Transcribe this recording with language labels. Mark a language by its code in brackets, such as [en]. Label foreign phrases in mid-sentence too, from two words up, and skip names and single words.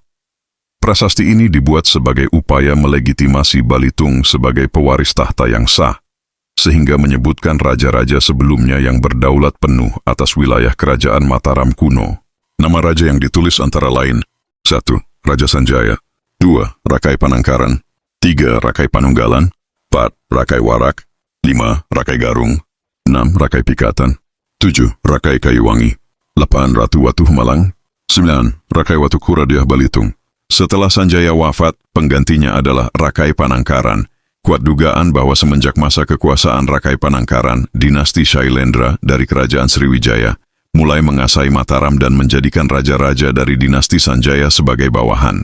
[id] Prasasti ini dibuat sebagai upaya melegitimasi Balitung sebagai pewaris tahta yang sah, sehingga menyebutkan raja-raja sebelumnya yang berdaulat penuh atas wilayah kerajaan Mataram kuno. Nama raja yang ditulis antara lain: 1. Raja Sanjaya, 2. Rakai Panangkaran, 3. Rakai Panunggalan, 4. Rakai Warak, 5. Rakai Garung, 6. Rakai Pikatan, 7. Rakai Kayuwangi, 8. Ratu Watu Malang, 9. Rakai Watu Kura Diah Balitung. Setelah Sanjaya wafat, penggantinya adalah Rakai Panangkaran. Kuat dugaan bahwa semenjak masa kekuasaan Rakai Panangkaran, dinasti Shailendra dari Kerajaan Sriwijaya mulai mengasai Mataram dan menjadikan raja-raja dari dinasti Sanjaya sebagai bawahan.